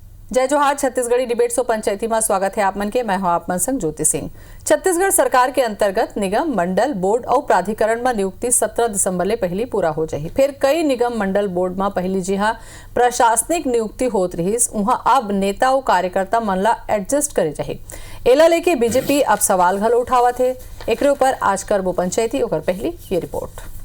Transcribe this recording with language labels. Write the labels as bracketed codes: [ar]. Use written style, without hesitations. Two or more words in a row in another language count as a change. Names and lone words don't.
[hne] जय जोहार। छत्तीसगढ़ी डिबेट सो पंचायती में स्वागत है आप मन के। मैं हूं आप मन संग ज्योति सिंह। छत्तीसगढ़ सरकार के अंतर्गत निगम मंडल बोर्ड और प्राधिकरण में नियुक्ति 17 दिसंबर ले पहली पूरा हो जाही। फिर कई निगम मंडल बोर्ड में पहली जिहा प्रशासनिक नियुक्ति होत रहीस, उहां अब नेता और कार्यकर्ता मन ला एडजस्ट करे जाही। एला लेके बीजेपी अब सवाल घलो उठावत है। एकरे ऊपर आज करबो पंचायती ओकर पहली ये रिपोर्ट।